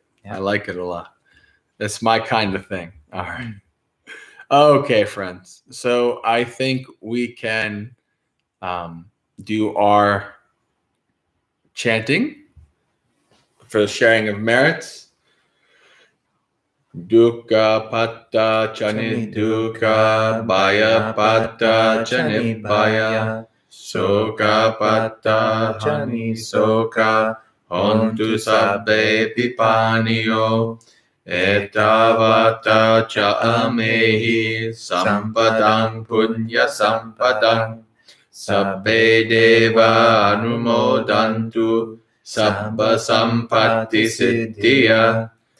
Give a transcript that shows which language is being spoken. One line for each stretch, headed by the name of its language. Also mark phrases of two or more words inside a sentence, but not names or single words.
English: Yeah. I like it a lot. That's my kind of thing. All right. Okay, friends. So I think we can do our chanting for the sharing of merits.
Pali: Dukkha patta chani dukkha, bhaya patta chani bhaya, soka patta hani soka, hontu sabbe pipaniyo, etavata cha amehi, sampadang punya sampadang, sabbe deva anumodantu, sabba sampatti siddhya,